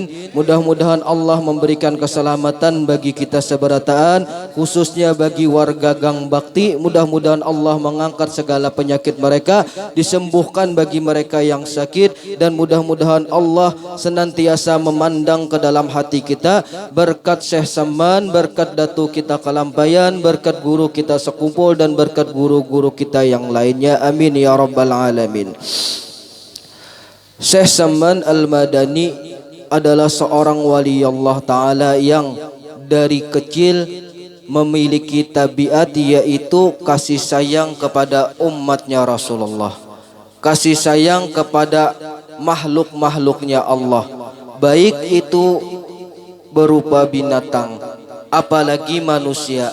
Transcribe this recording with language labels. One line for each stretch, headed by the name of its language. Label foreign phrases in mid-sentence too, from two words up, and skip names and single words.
Indonesian: Mudah-mudahan Allah memberikan keselamatan bagi kita seberataan, khususnya bagi warga Gang Bakti. Mudah-mudahan Allah mengangkat segala penyakit mereka, disembuhkan bagi mereka yang sakit, dan mudah-mudahan Allah senantiasa memandang ke dalam hati kita berkat Syekh Samman, berkat Datu kita Kalampayan, berkat guru kita sekumpul, dan berkat guru-guru kita yang lainnya.
Arabic: آمين يا رب العالمين.
Indonesian: Syekh Samman Al-Madani adalah seorang wali Allah Ta'ala yang dari kecil memiliki tabiat, yaitu kasih sayang kepada umatnya Rasulullah, kasih sayang kepada makhluk-makhluknya Allah, baik itu berupa binatang apalagi manusia.